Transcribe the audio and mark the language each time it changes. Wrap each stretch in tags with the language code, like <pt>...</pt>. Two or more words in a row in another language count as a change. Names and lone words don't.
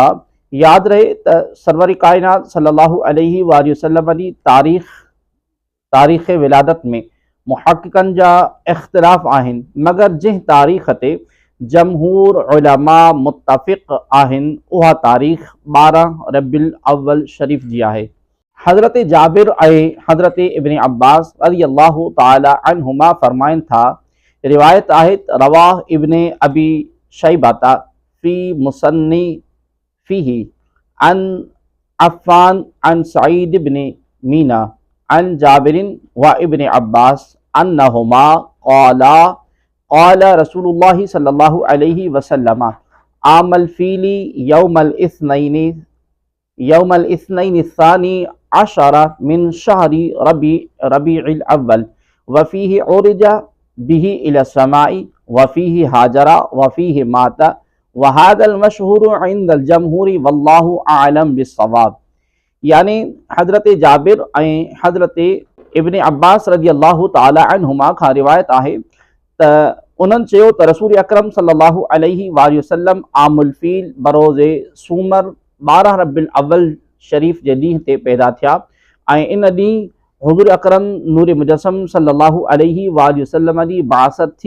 <sd>यादि रहे त सरवर कायनात</sd> <ar>صلى الله عليه وسلم</ar> <sd>जी तारीख़ विलादत में मुहक़्क़िक़नि जा इख़्तिलाफ़ आहिनि, मगर जंहिं तारीख़ ते जमहूर उलमा मुत्तफ़िक़ आहिनि उहा तारीख़ 12 रब्बिल अव्वल शरीफ़ जी आहे। हज़रत जाबिर ऐं हज़रत इब्न अब्बास रज़ियल्लाहु ताला अन्हुमा फ़रमाइनि था, रिवायत आहे</sd> <ar>رواه ابن أبي شيبة في مصنفه عن عفان عن سعيد بن ميناء عن جابر وابن عباس أنهما قالا قال رسول الله صلى الله عليه وسلم عام الفيل يوم الاثنين الثاني عشر من شهر ربيع الأول وفيه عرج به إلى السماء وفيه هاجر وفيه مات وهذا المشهور عند الجمهور والله أعلم بالصواب.</ar> <sd>यानी हज़रत जाबिर ऐं हज़रत इब्न अब्बास</sd> <ar>رضي الله تعالى عنهما</ar> <sd>खां रिवायत आहे त उन्हनि चयो त रसूल अकरम</sd> <ar>صلى الله عليه وسلم</ar> <sd>आमुल फ़ील बरोज़े सूमर 12 रब्बिल अव्वल शरीफ़ जे ॾींहं ते पैदा थिया ऐं इन ॾींहुं हुज़ूर अकरम नूर मुजस्सम</sd> <ar>صلى الله عليه وسلم</ar> <sd>जी बासत थी।</sd>